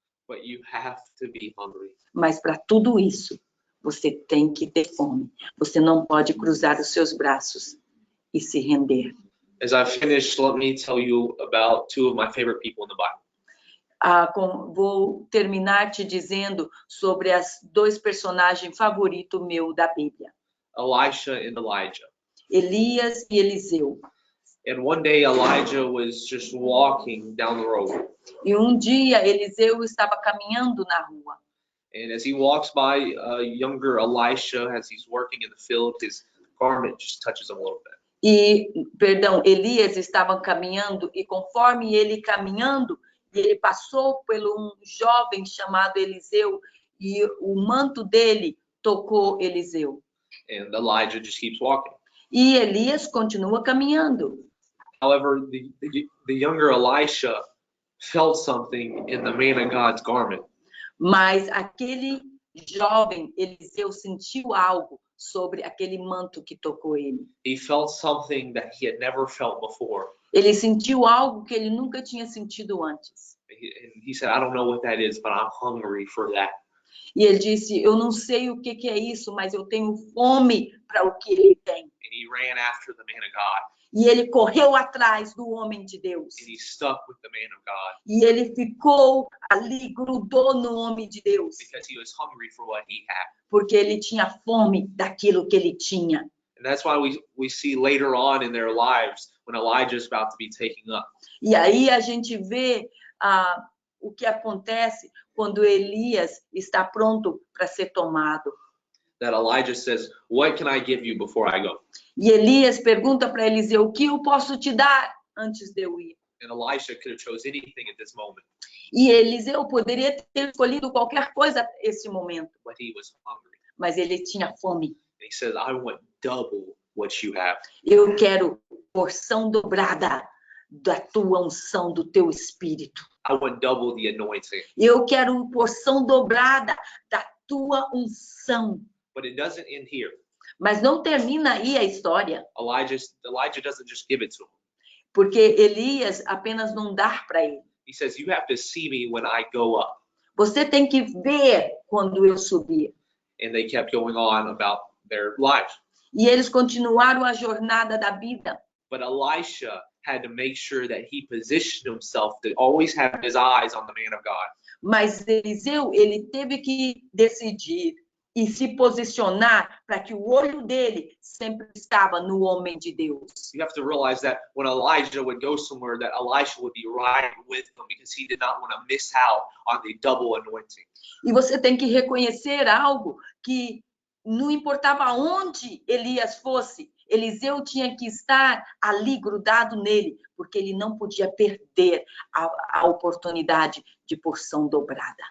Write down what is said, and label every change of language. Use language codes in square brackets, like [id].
[en] But you have to be hungry. [pt] Mas para tudo isso, você tem que ter fome. Você não pode cruzar os seus braços e se render. [en] As I finish, let me tell you about two of my favorite people in the Bible. [pt] Vou terminar te dizendo sobre os dois personagens favoritos meu da Bíblia. [en] Elisha and Elijah. [pt] Elias e Eliseu. [en] And one day Elijah was just walking down the road. [pt] E um dia Eliseu estava caminhando na rua. [en] And as he walks by younger Elisha, as he's working in the field, his garment just touches him a little bit. [pt] Elias estava caminhando e conforme ele caminhando, ele passou por um jovem chamado Eliseu e o manto dele tocou Eliseu. [en] And Elijah just keeps walking. [pt] E Elias continua caminhando. [en] However, the younger Elisha felt something in the man of God's garment. [pt] Mas aquele jovem Eliseu sentiu algo sobre aquele manto que tocou ele. [en] He felt something that he had never felt before. [pt] Ele sentiu algo que ele nunca tinha sentido antes. [en] He said, I don't know what that is, but I'm hungry for that. [pt] E ele disse, eu não sei o que é isso, mas eu tenho fome para o que ele tem. [en] And he ran after the man of God. [pt] E ele correu atrás do homem de Deus. [en] And he stuck with the man of God. [pt] E ele ficou ali, grudou no homem de Deus. [en] Because he was hungry for what he had. [pt] Porque ele tinha fome daquilo que ele tinha. [en] And that's why we see later on in their lives when Elijah is about to be taken up. [pt] E aí a gente vê o que acontece quando Elias está pronto para ser tomado. [en] That Elijah says, what can I give you before I go? [pt] E Elias pergunta para Eliseu, o que eu posso te dar antes de eu ir? [en] And Elisha could have chose anything at this moment. [pt] E Eliseu poderia ter escolhido qualquer coisa nesse momento. [en] But he was hungry. [pt] Mas ele tinha fome. [en] And he said, I want double what you have. [pt] Eu quero porção dobrada da tua unção, do teu espírito. [en] I want double the anointing. [pt] Eu quero porção dobrada da tua unção. [en] But it doesn't end here. [pt] Mas não termina aí a história. [en] Elijah doesn't just give it to him. [pt] Porque Elias apenas não dá para ele. [en] He says, you have to see me when I go up. [pt] Você tem que ver quando eu subir. [en] And they kept going on about their lives. [pt] E eles continuaram a jornada da vida. [en] But Elisha had to make sure that he positioned himself to always have his eyes on the man of God. [pt] Mas Eliseu, ele teve que decidir e se posicionar para que o olho dele sempre estava no homem de Deus. [en] You have to realize that when Elijah would go somewhere, that Elisha would be right with him because he did not want to miss out on the double anointing. [pt] E você tem que reconhecer algo que não importava onde Elias fosse, Eliseu tinha que estar ali grudado nele, porque ele não podia perder a oportunidade de porção dobrada.